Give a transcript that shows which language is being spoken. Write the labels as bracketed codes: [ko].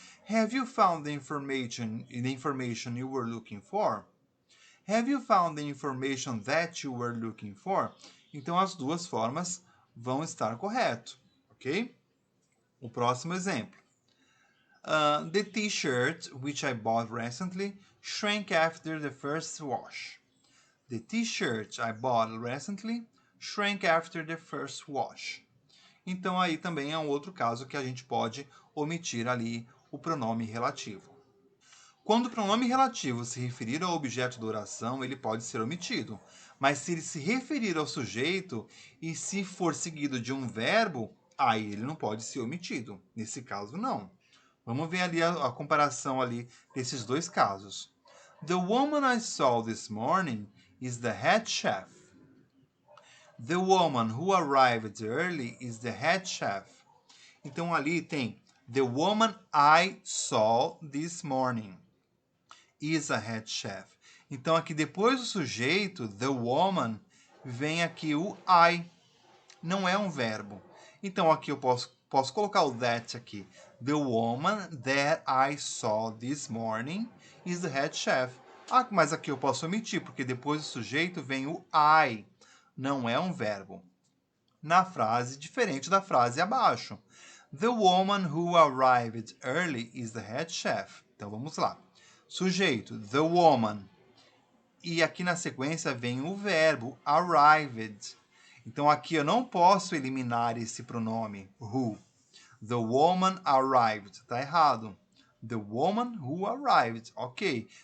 [en] Have you found the information you were looking for? Have you found the information that you were looking for? [pt] Então, as duas formas vão estar correto, ok? O próximo exemplo. [en] The t-shirt, which I bought recently, shrank after the first wash. The t-shirt I bought recently shrank after the first wash. [pt] Então, aí também é um outro caso que a gente pode omitir ali o pronome relativo. Quando o pronome relativo se referir ao objeto da oração, ele pode ser omitido, Mas se ele se referir ao sujeito e se for seguido de um verbo, aí ele não pode ser omitido. Nesse caso, não. Vamos ver ali a comparação ali desses dois casos. [en] The woman I saw this morning is the head chef. The woman who arrived early is the head chef. [pt] Então ali tem [en] the woman I saw this morning is a head chef. [pt] Então aqui depois do sujeito, the woman, vem aqui o I. Não é um verbo. Então aqui eu posso colocar o that aqui. [en] The woman that I saw this morning is the head chef. [pt] Ah, mas aqui eu posso omitir, porque depois do sujeito vem o I. Não é um verbo. Na frase, diferente da frase abaixo. [en] The woman who arrived early is the head chef. [pt] Então vamos lá. Sujeito, the woman. E aqui na sequência vem o verbo arrived. Então aqui eu não posso eliminar esse pronome who. [en] The woman arrived. [pt] Está errado. [en] The woman who arrived. Ok.